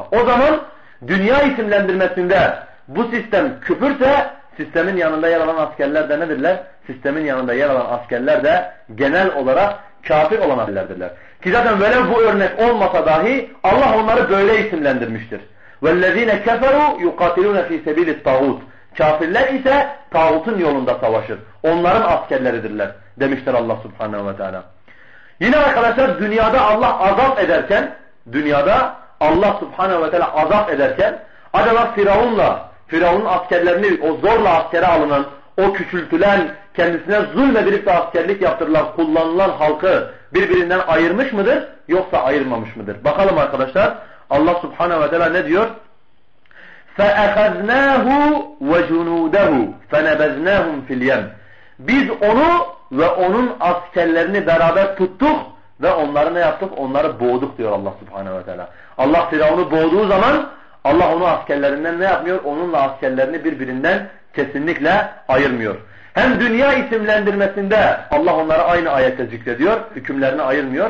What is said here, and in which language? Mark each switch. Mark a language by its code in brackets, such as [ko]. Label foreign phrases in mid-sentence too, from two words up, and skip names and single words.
[tr] O zaman dünya isimlendirmesinde bu sistem küfürse sistemin yanında yer alan askerler de nedirler? Sistemin yanında yer alan askerler de genel olarak kafir olan askerlerdirler. Ki zaten böyle bu örnek olmasa dahi Allah onları böyle isimlendirmiştir. [ar] وَالَّذ۪ينَ كَفَرُوا يُقَاتِلُونَ ف۪ي سَب۪يلِ الطَّاغُوتِ [tr] Kafirler ise tağutun yolunda savaşır. Onların askerleridirler demiştir Allah Subhanahu ve Teala. Yine arkadaşlar dünyada Allah azap ederken, dünyada Allah Subhanahu ve Teala azap ederken acaba Firavun'un askerlerini, o zorla askere alınan, o küçültülen, kendisine zulmedilip de askerlik yaptırılan, kullanılan halkı birbirinden ayırmış mıdır? Yoksa ayırmamış mıdır? Bakalım arkadaşlar. Allah Subhanahu ve Teala ne diyor? [ar] فَأَخَذْنَاهُ وَجُنُودَهُ فَنَبَذْنَاهُمْ فِي الْيَمِّ [tr] Biz onu ve onun askerlerini beraber tuttuk ve onları ne yaptık? Onları boğduk diyor Allah Subhanahu ve Teala. Allah Firavun'u boğduğu zaman Allah onu askerlerinden ne yapmıyor? Onunla askerlerini birbirinden kesinlikle ayırmıyor. Hem dünya isimlendirmesinde Allah onları aynı ayette zikrediyor, hükümlerini ayırmıyor.